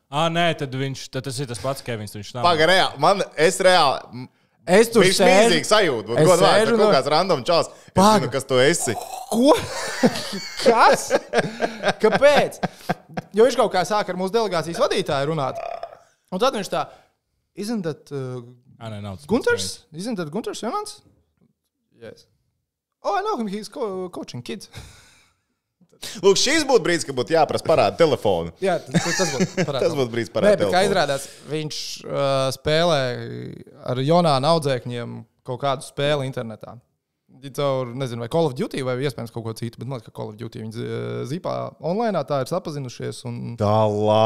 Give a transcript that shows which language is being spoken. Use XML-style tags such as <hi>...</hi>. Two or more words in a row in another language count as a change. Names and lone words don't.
<lv>Nē, tad tas ir tas pats Kevins. Paga, reāli. Es tur smīzīgi sajūtu. Kaut kāds random čals. Es zinu, kas tu esi. Ko? Kas? Kāpēc? Jo viņš kaut kā sāk ar mūsu delegācijas vadītāju runāt. Un tad viņš tā,</lv> <en>isn't that Gunters? Isn't that Gunters Jonāns? Yes. I know him, he's coaching kids.</en> <lv>Lūk, šīs būtu brīdis, kad būtu jāprasa parāda telefonu. Jā, tas būtu parāda. Tas būtu brīdis parāda telefonu. Kā izrādās, viņš spēlē ar Jonāna audzēkņiem kaut kādu spēli internetā. Caur, nezinu, vai Call of Duty vai iespējams kaut ko citu, bet man liekas, ka Call of Duty viņi zipā online, tā ir sapazinušies. Un...</lv>